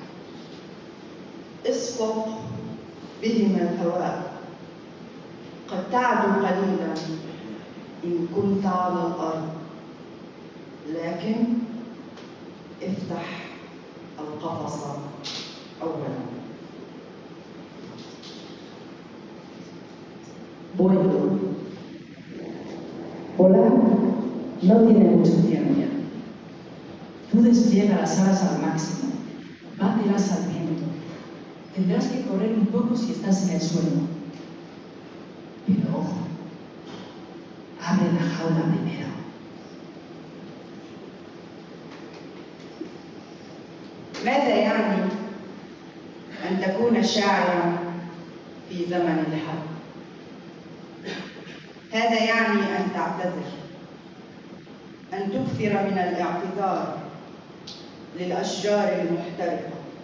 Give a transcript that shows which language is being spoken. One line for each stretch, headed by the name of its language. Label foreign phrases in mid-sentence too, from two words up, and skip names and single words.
Arabic: اسقط بهما الهواء. قد تعدو قليلا إن كنت على الأرض، لكن افتح القفص أولا.
Spanish: Vuelo. Volar no tiene mucha ciencia. Tú despliega las alas al máximo, bátelas al viento. Tendrás que correr un poco si estás en el suelo. Pero ojo, abre la jaula primero.
Arabic: ماذا يعني أن تكون شاعراً في زمن الحرب؟ هذا يعني أن تعتذر، أن تكثر من الاعتذار للأشجار المحترقة،